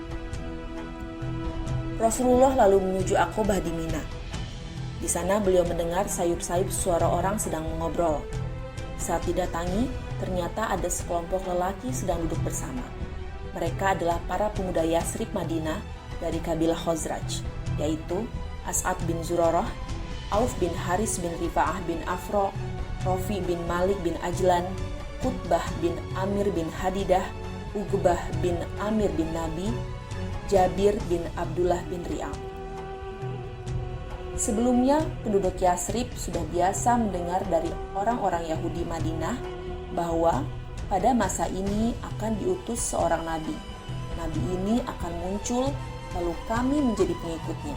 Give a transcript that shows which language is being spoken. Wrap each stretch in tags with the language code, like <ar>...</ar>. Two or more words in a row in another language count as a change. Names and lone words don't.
<id>Rasulullah lalu menuju Aqobah di Mina. Di sana beliau mendengar sayup-sayup suara orang sedang mengobrol. Saat didatangi, ternyata ada sekelompok lelaki sedang duduk bersama. Mereka adalah para pemuda Yasrib Madinah dari kabilah Khazraj, yaitu As'ad bin Zurarah, Auf bin Haris bin Rifa'ah bin Afro, Rofi bin Malik bin Ajlan, Qutbah bin Amir bin Hadidah, Uqbah bin Amir bin Nabi, Jabir bin Abdullah bin Ri'am. Sebelumnya, penduduk Yasrib sudah biasa mendengar dari orang-orang Yahudi Madinah bahwa pada masa ini akan diutus seorang nabi. Nabi ini akan muncul, lalu kami menjadi pengikutnya.</id>